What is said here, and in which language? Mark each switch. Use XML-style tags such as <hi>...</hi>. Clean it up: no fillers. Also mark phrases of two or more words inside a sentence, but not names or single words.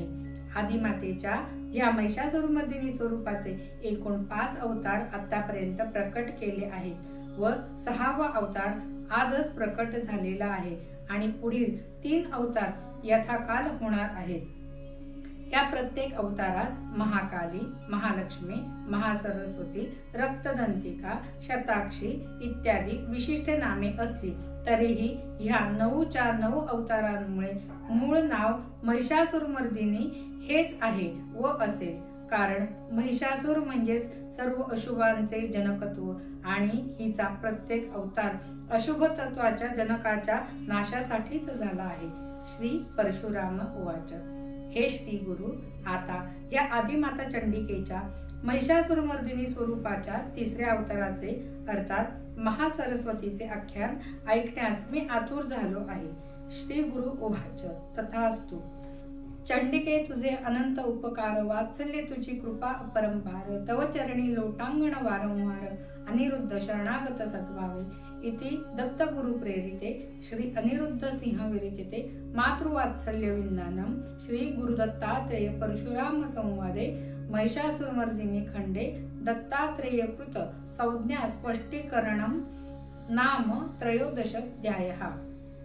<mr>आदिमातेच्या या महिषासुरमर्दिनी स्वरूपाचे एकूण 5 अवतार आतापर्यंत प्रकट केले आहेत व 6वा अवतार आजच प्रकट झालेला आहे आणि पुढील 3 अवतार यथाकाल होणार आहेत. या प्रत्येक अवतारास महाकाली, महालक्ष्मी, महासरस्वती, रक्तदंतिका, शताक्षी इत्यादी विशिष्ट नामे असली तरीही ह्या 9च्या 9 अवतारांमुळे मूळ नाव महिषासुरमर्दिनी हेच आहे व असेल. कारण महिषासुर म्हणजेच सर्व अशुभांचे जनकत्व आणि हिचा प्रत्येक अवतार अशुभ तत्वाच्या जनकाच्या नाशासाठीच झाला आहे.</mr> <sa>श्री परशुराम उवाच.</sa> <mr>हे श्री गुरु, आता या आदिमाता चंडिकेच्या महिषासुरमर्दिनी स्वरूपाच्या 3ऱ्या अवताराचे अर्थात महासरस्वतीचे आख्यान ऐकण्यास मी आतुर झालो आहे.</mr> <sa>श्री गुरु उवाच. तथास्तु. चंडिके,</sa> <mr>तुझे अनंत उपकार, वात्सल्य तुझी कृपा अपरंपार, तव चरणी लोटांगण वारंवार, अनिरुद्ध शरणागत सद्भावे.</mr> <sa>इति दत्त गुरु प्रेरिते श्री अनिरुद्ध सिंह विरचिते मातृवात्सल्य विंदानम श्री गुरुदत्तात्रेय परशुराम संवादे महिषासुरमर्दिनी खंडे दत्तात्रेय कृत संज्ञा स्पष्टीकरणम नाम 13 अध्यायः.</sa>